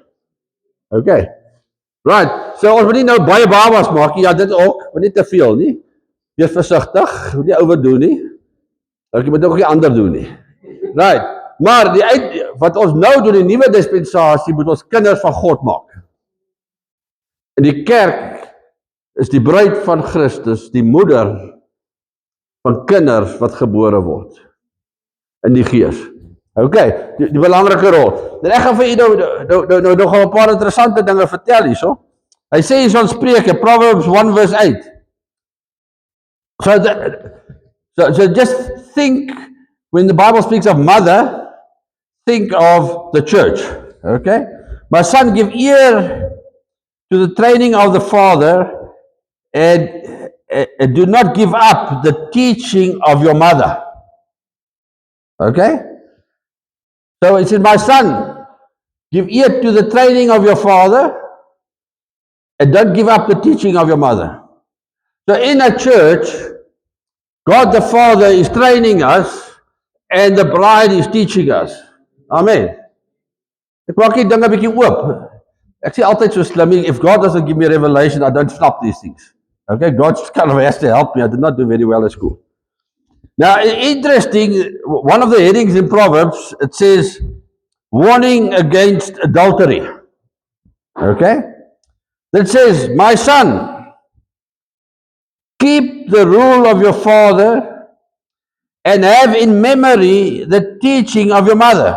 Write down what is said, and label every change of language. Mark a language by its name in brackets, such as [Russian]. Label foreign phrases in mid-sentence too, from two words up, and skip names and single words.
[English] Okay. Right. [Afrikaans] So ons moet nie nou baie babas maak nie. Ja, dit ook, maar nie te veel nie. Wees versigtig, moet nie overdoen nie. Ek moet ook nie ander doen nie. [English] Right. [Afrikaans] Maar wat ons nou doen in die nuwe dispensasie, moet ons kinders van God maak. En die kerk is die bruid van Christus, die moeder van kinders wat gebore word in die gees. Okay, die belangrike rol. En ek gaan vir u nog 'n paar interessante dinge vertel hierso. Hy sê hier in Spreuke, [English] Proverbs 1 verse 8. So just think, when the Bible speaks of mother, think of the church. Okay? My son, give ear to the training of the father, and do not give up the teaching of your mother. Okay? So it says, my son, give ear to the training of your father, and don't give up the teaching of your mother. So in a church, God the Father is training us, and the bride is teaching us. Amen. [Afrikaans] Ek maak die dinge 'n bietjie oop. Ek sê altyd so slim, [English] if God doesn't give me a revelation, I don't stop these things. Okay, God kind of has to help me. I did not do very well at school. Now, interesting, one of the headings in Proverbs, it says, warning against adultery. Okay? That says, my son, keep the rule of your father and have in memory the teaching of your mother.